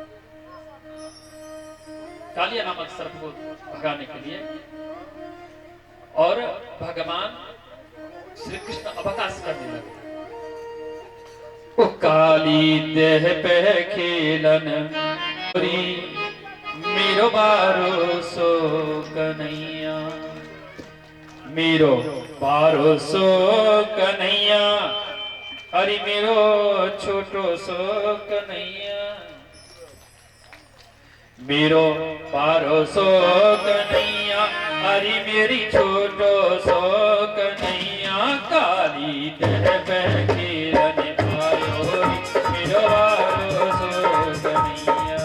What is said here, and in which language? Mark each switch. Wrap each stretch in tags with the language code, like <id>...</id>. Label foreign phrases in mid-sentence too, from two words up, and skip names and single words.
<hi>कालिया नामक सर्प को भगाने के लिए और भगवान श्री कृष्ण अवकाश करने लगे।</hi> <bra>ओ काली देह पे खेलन मेरो बारो सो कन्हैया, मेरो बारो सो कन्हैया, अरे मेरो छोटो सो कन्हैया, मेरो बारो सो कन्हैया, अरे मेरी छोटो सो कन्हैया, काली देह पे खेलन आयो मेरो बारो सो कन्हैया,</bra>